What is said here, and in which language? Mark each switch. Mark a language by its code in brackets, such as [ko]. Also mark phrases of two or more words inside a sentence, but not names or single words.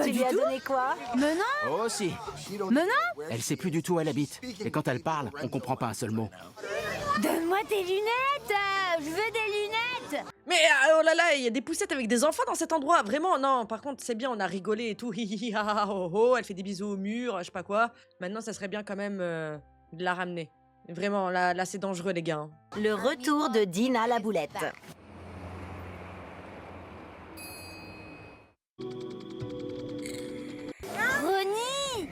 [fr] Tu du lui as tout! donné quoi? Mais non! Oh si. Mais non! Elle sait plus du tout où elle habite. Et quand elle parle, on comprend pas un seul mot. Donne-moi tes lunettes! Je veux des lunettes! Mais oh là là, il y a des poussettes avec des enfants dans cet endroit. Vraiment, non. Par contre, c'est bien, on a rigolé et tout. Hi hi hi, ha ha ho ho. Elle fait des bisous au mur, je sais pas quoi. Maintenant, ça serait bien quand même de la ramener. Vraiment, là c'est dangereux, les gars. Le retour de Dina la boulette. Ronnie!